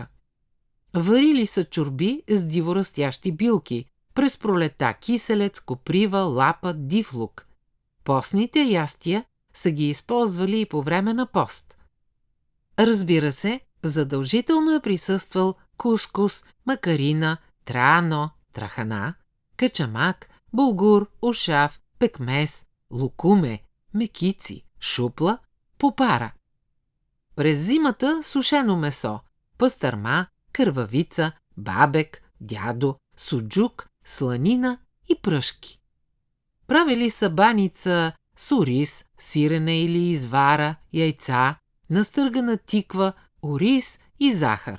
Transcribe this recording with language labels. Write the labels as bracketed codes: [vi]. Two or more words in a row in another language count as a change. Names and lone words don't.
[bg] Варили са чорби с диворастящи билки, през пролета киселец, коприва, лапа, див лук. Постните ястия са ги използвали и по време на пост. Разбира се, задължително е присъствал кускус, макарина, траано, трахана, качамак, булгур, ушав, пекмес, лукуме, мекици, шупла, попара. През зимата сушено месо, пастърма, кървавица, бабек, дядо, суджук, сланина и пръшки. Правили са баница с ориз, сирене или извара, яйца, настъргана тиква, ориз и захар.